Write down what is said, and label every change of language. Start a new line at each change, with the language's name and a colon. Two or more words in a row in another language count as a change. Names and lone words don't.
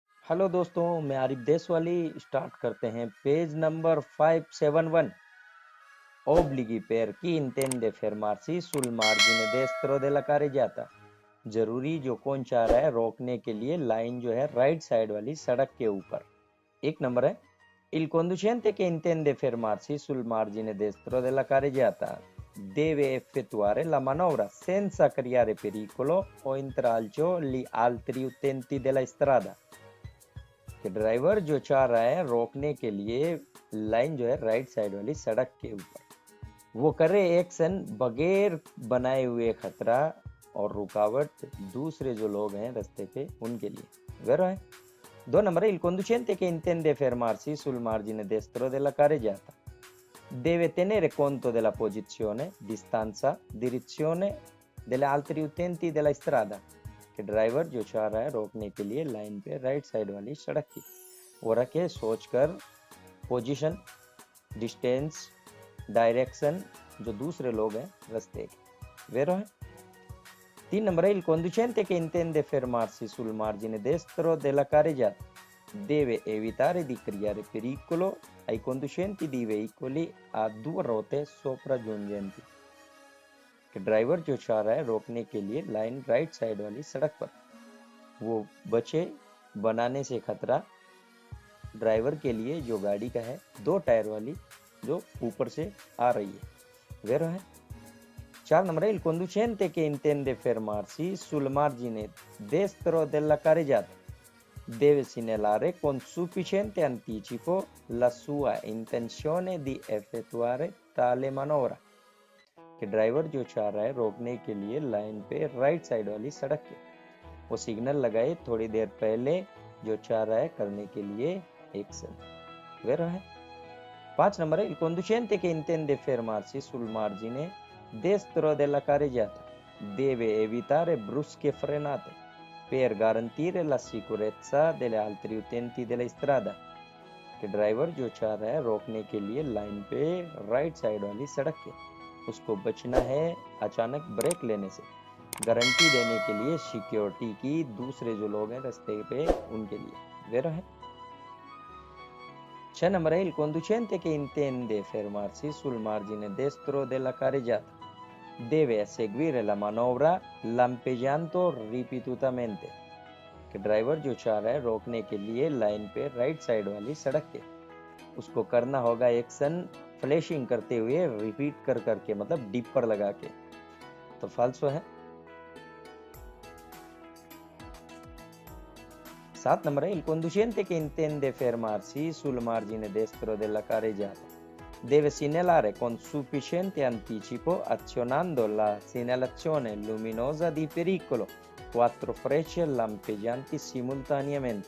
Hindi: हेलो दोस्तों, मैं आरिफ देशवाली। स्टार्ट करते हैं
English: page number
Hindi: 571।
Italian: Obblighi per chi intende fermarsi sul margine destro della carreggiata।
Hindi: जरूरी जो कौन चाह रहा है रोकने के लिए लाइन जो है
English: right side
Hindi: वाली सड़क के ऊपर। एक नंबर है
Italian: Il conducente che intende fermarsi sul margine destro della carreggiata deve effettuare la manovra senza creare pericolo o intralcio agli altri utenti della strada।
Hindi: कि ड्राइवर जो चाह रहा है रोकने के लिए लाइन जो है
English: right side
Hindi: वाली सड़क के ऊपर, वो करे एक्शन बगैर बनाए हुए खतरा और रुकावट दूसरे जो लोग हैं रास्ते पे उनके लिए। वेरो है। दो नंबर
Italian: il conducente che intende fermarsi sul margine destro della carreggiata deve tenere conto della posizione, distanza, direzione delle altri utenti della strada।
Hindi: कि ड्राइवर जो चाह रहा है रोकने के लिए लाइन पे
English: right side
Hindi: वाली सड़क की, वो रखे सोचकर
English: position, distance, direction
Hindi: जो दूसरे लोग हैं रास्ते के। वेरो है। तीन नंबर है
Italian: il conducente che intende fermarsi sul margine destro della carreggiata deve evitare di creare pericolo ai conducenti di veicoli a due ruote sopraggiungenti।
Hindi: कि ड्राइवर जो चाह रहा है रोकने के लिए लाइन
English: right side
Hindi: वाली सड़क पर, वो बचे बनाने से खतरा ड्राइवर के लिए जो गाड़ी का है दो टायर वाली जो ऊपर से आ रही है। वेरो है। चार नंबर है
Italian: il conducente che intende fermarsi sul margine destro della carreggiata deve segnalare con sufficiente anticipo la sua intenzione di effettuare tale manovra।
Hindi: कि ड्राइवर जो चाह रहा है रोकने के लिए लाइन पे
English: right side
Hindi: वाली सड़क के, वो सिग्नल लगाए थोड़ी देर पहले जो चाह रहा है करने के लिए एक्शन। वेरो है। पांच नंबर है
Italian: il conducente che intende fermarsi sul margine destro della carreggiata deve evitare brusche frenate per garantire la sicurezza degli altri utenti della strada।
Hindi: कि ड्राइवर जो चाह रहा है रोकने के लिए लाइन पे
English: right side
Hindi: वाली सड़क के, उसको बचना है अचानक ब्रेक लेने से, गारंटी देने के लिए सिक्योरिटी की दूसरे जो लोग हैं रास्ते पे उनके लिए। वेरो है। छह नंबर है
Italian: il conducente che intende fermarsi sul margine destro della carreggiata deve seguire la manovra lampeggiando ripetutamente।
Hindi: कि ड्राइवर जो चाह रहा है रोकने के लिए लाइन पे
English: right side
Hindi: वाली सड़क के, उसको करना होगा एक्शन फ्लैशिंग करते हुए रिपीट कर करके, मतलब डिपर लगा के। तो फाल्सो है। सात नंबर है
Italian: il conducente che intende fermarsi sul margine destro della carreggiata deve segnalare con sufficiente anticipo azionando la segnalazione luminosa di pericolo quattro frecce lampeggianti simultaneamente।